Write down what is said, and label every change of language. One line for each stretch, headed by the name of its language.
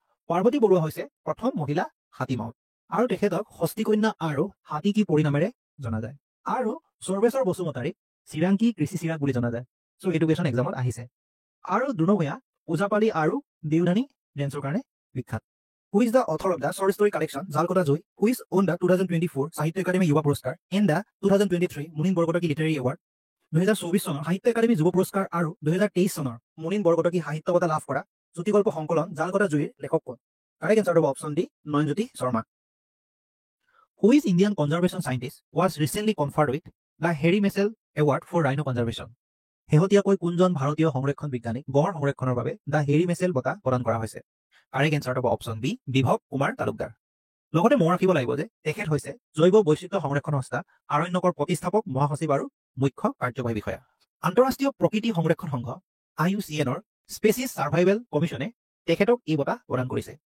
Assamese: পাৰ্বতী বৰুৱা হৈছে প্ৰথম মহিলা হাতী মাউত আৰু তেখেতক হস্তি কন্যা আৰু হাতী কি পৰিনামেৰে জনা যায়। আৰু সৰ্বেশ্বৰ বসুমতাৰীক চিৰাংকী কৃষি চিৰাগ বুলি জনা যায়। চ' এডুকেশ্যন এক্সামত আহিছে। আৰু দ্ৰোণ ভূঞা ওজাপালি আৰু দেওধানী ডেন্সৰ কাৰণে বিখ্যাত।
English: Who is the author of the short story collection Jalkota Joi, who is won the 2024 Sahitya Academy Yuva Puraskar and the 2023 Munin Borgotaki Literary Award?
Assamese: 2024 চনৰ সাহিত্য একাডেমী যুৱ পুৰস্কাৰ আৰু 2023 চনৰ মুনিন বৰগোহাঁই সাহিত্য বঁটা লাভ কৰা চুটিগল্প সংকলন জালকটা জুইৰ লেখক কোন? কাৰেক্ট এনচাৰ হ'ব option D Nayanjyoti Sharma.
English: Who is Indian conservation scientist was recently conferred with the Harry Marshall Award for Rhino Conservation?
Assamese: শেহতীয়াকৈ কোনজন ভাৰতীয় সংৰক্ষণ বিজ্ঞানীক গড় সংৰক্ষণৰ বাবে দ্য হেৰী মেছেল বঁটা প্ৰদান কৰা হৈছে? কাৰেক্ট এনচাৰটো হ'ব অপশ্যন বি বিভৱ কুমাৰ তালুকদাৰ। লগতে মনত ৰাখিব লাগিব যে তেখেত হৈছে জৈৱ বৈচিত্ৰ্য সংৰক্ষণ সংস্থা আৰণ্যকৰ প্ৰতিষ্ঠাপক মহাসচিব আৰু মুখ্য কাৰ্যবাহী বিষয়া। আন্তঃৰাষ্ট্ৰীয় প্ৰকৃতি সংৰক্ষণ সংঘ IUCNৰ স্পেচিছ ছাৰ্ভাইভেল কমিশ্যনে তেখেতক এই বঁটা প্ৰদান কৰিছে।